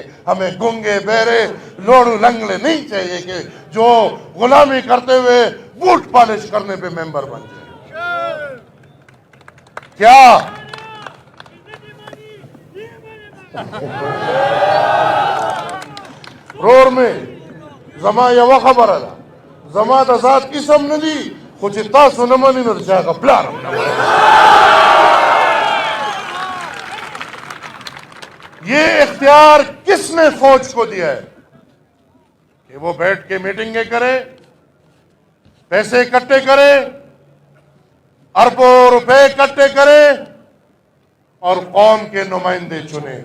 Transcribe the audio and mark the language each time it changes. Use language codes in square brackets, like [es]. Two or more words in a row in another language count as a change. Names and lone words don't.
[ur] ہمیں گنگے بہرے لوڑو لنگڑے نہیں چاہیے کہ جو غلامی کرتے ہوئے بوٹ پالش کرنے پہ ممبر بن جائے۔ [ps] کیا رور میں زما یو خبر ہے، زما د ذات قسم ندی خو چې تاسو نه منئ نو د چا هغه پلار هم نه منئ۔ [ur] یہ اختیار کس نے فوج کو دیا ہے کہ وہ بیٹھ کے میٹنگیں کرے، پیسے اکٹھے کرے، اربوں روپے اکٹھے کرے اور قوم کے نمائندے چنے؟